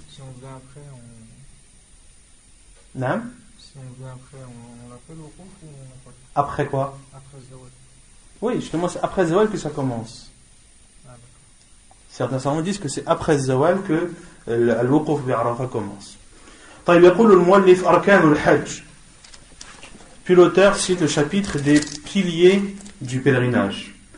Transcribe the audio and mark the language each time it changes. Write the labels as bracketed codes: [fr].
[fr] Si on vient après, Non? Si on vient après, on l'appelle Wuquf ou on l'appelle? Après quoi? Après Zawal. Oui, justement, c'est après Zawal que ça commence. Certains savants disent que c'est après Zawal que le-Wuquf bi Arafat commence. [ar] طيب يقول المؤلف أركان الحج. [fr] Puis l'auteur cite le chapitre des piliers du pèlerinage.